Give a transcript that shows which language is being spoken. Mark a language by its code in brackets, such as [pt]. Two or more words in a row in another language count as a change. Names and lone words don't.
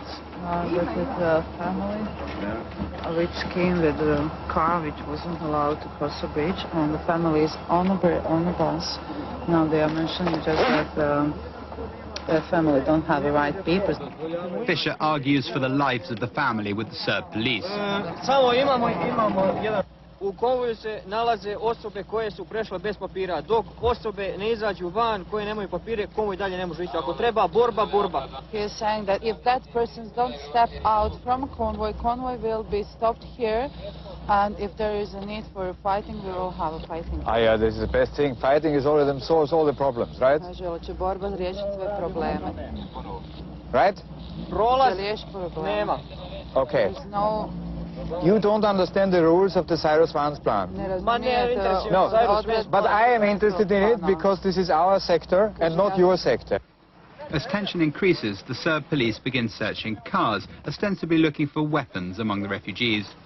[en] This is a family which came with a car which wasn't allowed to cross the bridge, and the family is on a bus. Now they are mentioning just that their family don't have the right papers. Fischer argues for the lives of the family with the Serb police. [sr] U konvoju se nalaze osobe koje su prešle bez papira, dok osobe ne izađu van koje nemaju papire, konvoj dalje ne može ići. Ako treba borba, borba. [en] He is saying that if that persons don't step out from a convoy, convoy will be stopped here, and if there is a need for fighting, we will have a fighting. Yeah, this is the best thing. Fighting is already solves all the problems, right? [sr] Kaže, hoće borba riješiti sve probleme. [en] Right? [sr] Prolaz nema. [en] Okay. There's no... You don't understand the rules of the Cyrus Vance plan. No, but I am interested in it because this is our sector and not your sector. As tension increases, the Serb police begin searching cars, ostensibly looking for weapons among the refugees.